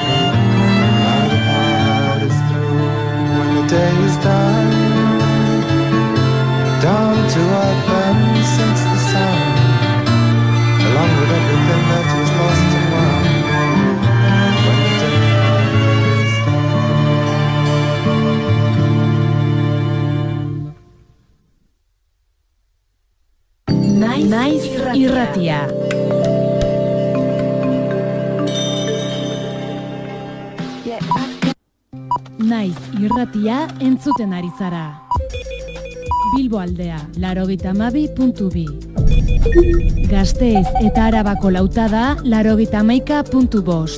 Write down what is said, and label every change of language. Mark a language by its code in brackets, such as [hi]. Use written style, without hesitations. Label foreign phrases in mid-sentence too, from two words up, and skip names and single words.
[en] Day is done, down to earth and sinks the sun, along with everything that was lost and won. When the day is done. [eu] Naiz irratia. Naiz irratia entzuten ari zara. Bilbo aldea, 92.2. Gasteiz eta Arabako lautada, 91.5.